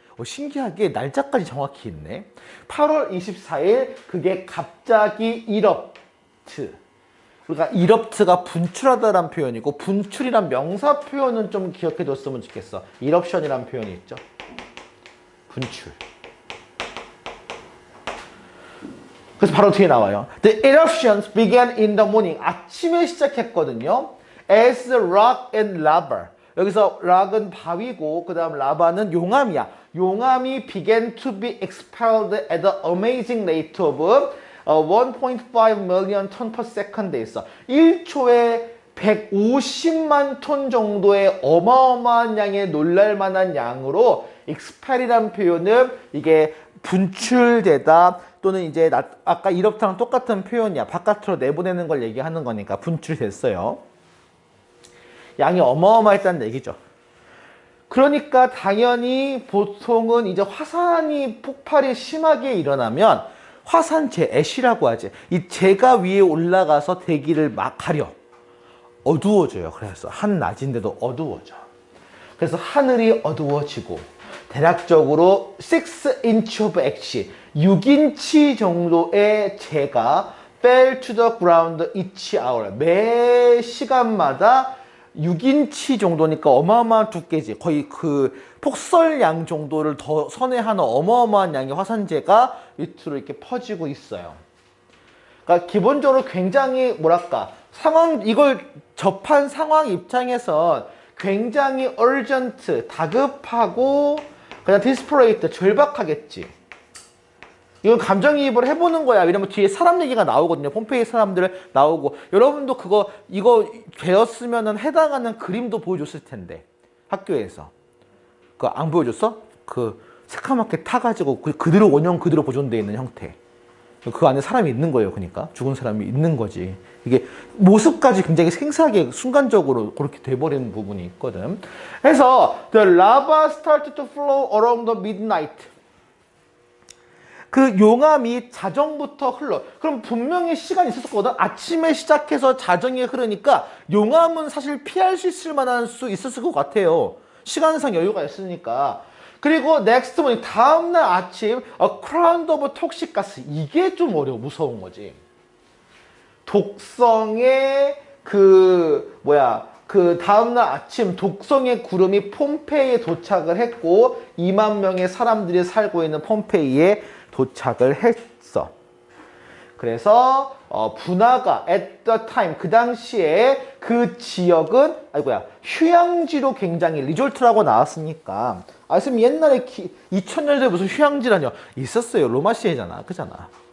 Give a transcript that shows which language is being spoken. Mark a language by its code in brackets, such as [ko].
[ko] 신기하게 날짜까지 정확히 있네. 8월 24일 그게 갑자기 이럽트. 그러니까 이럽트가 분출하다란 표현이고, 분출이란 명사 표현은 좀 기억해뒀으면 좋겠어. 이럽션이란 표현이 있죠. 분출. 그래서 바로 뒤에 나와요. [en] The eruptions began in the morning. [ko] 아침에 시작했거든요. [en] As rock and lava. [ko] 여기서 rock은 바위고 그 다음 라바는 용암이야. 용암이 [en] began to be expelled at an amazing rate of 1.5 million ton per second에 있어. [ko] 1초에 150만 톤 정도의 어마어마한 양의 놀랄만한 양으로 expel이라는 표현은 이게 분출되다, 또는 이제 아까 이럽트랑 똑같은 표현이야. 바깥으로 내보내는 걸 얘기하는 거니까 분출됐어요. 양이 어마어마했다는 얘기죠. 그러니까 당연히 보통은 이제 화산이 폭발이 심하게 일어나면 화산재, 애쉬라고 하지. 이 재가 위에 올라가서 대기를 막 가려. 어두워져요. 그래서 한낮인데도 어두워져. 그래서 하늘이 어두워지고 대략적으로 [en] 6inch of ash, [ko] 6인치 정도의 재가 [en] fell to the ground each hour. [ko] 매 시간마다 6인치 정도니까 어마어마한 두께지. 거의 그 폭설양 정도를 더 선회하는 어마어마한 양의 화산재가 밑으로 이렇게 퍼지고 있어요. 그러니까 기본적으로 굉장히 뭐랄까, 이걸 접한 상황 입장에선 굉장히 urgent, 다급하고 그냥 desperate, 절박하겠지. 이건 감정이입을 해보는 거야. 왜냐면 뒤에 사람 얘기가 나오거든요. 폼페이 사람들 나오고. 여러분도 이거 배웠으면은 해당하는 그림도 보여줬을 텐데. 학교에서. 그거 안 보여줬어? 새카맣게 타가지고 그대로 원형 그대로 보존되어 있는 형태. 그 안에 사람이 있는 거예요. 그러니까 죽은 사람이 있는 거지. 이게 모습까지 굉장히 생생하게 순간적으로 그렇게 돼버리는 부분이 있거든. 그래서 [en] the lava started to flow around the midnight. [ko] 그 용암이 자정부터 흘러. 그럼 분명히 시간이 있었거든. 아침에 시작해서 자정에 흐르니까 용암은 사실 피할 수 있을 만한 수 있었을 것 같아요. 시간상 여유가 있으니까. [en] 그리고 next morning, [ko] 다음날 아침 [en] a cloud of toxic gas. [ko] 이게 좀 무서운 거지. 독성의 그 다음날 아침 독성의 구름이 폼페이에 도착을 했고 2만 명의 사람들이 살고 있는 폼페이에 도착을 했어. 그래서 분화가 at the time 그 당시에 그 지역은 휴양지로 굉장히 리조트라고 나왔으니까 선생님 옛날에 2000년대에 무슨 휴양지라뇨? 있었어요. 로마 시대잖아. 그잖아.